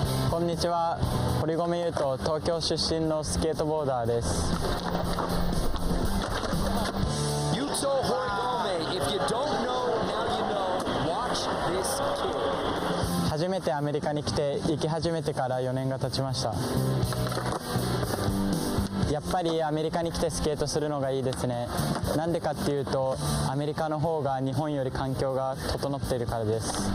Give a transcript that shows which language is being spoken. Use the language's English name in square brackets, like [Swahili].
[Japanese] Konnichiwa, Horigami Yuto, Tokyo 出身のスケートボーダーです。 [English] Yuto Horigami, if you don't know, now you know. Watch this kid. [Japanese] 初めてアメリカに来て行き始めてから4年が経ちました。やっぱりアメリカに来てスケートするのがいいですね。なんでかっていうと、アメリカの方が日本より環境が整っているからです。